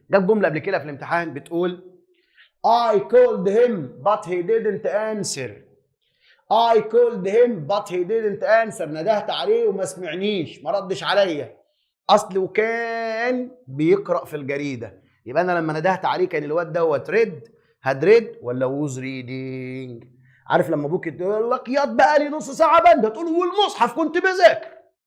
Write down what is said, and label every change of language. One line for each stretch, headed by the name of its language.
Arabic: جاب جمله قبل كده في الامتحان بتقول
English: I called him but he didn't answer. I called him but he didn't answer.
Arabic: ندهت عليه وما سمعنيش، ما ردش عليا. اصل وكان بيقرا في الجريده. يبقى انا لما ندهت عليه كان الواد دوت ريد، هاد ريد ولا ووز ريدينج. عارف لما ابوك يقول لك ياض بقى لي نص ساعه بنده، تقول له والمصحف كنت بذاكر.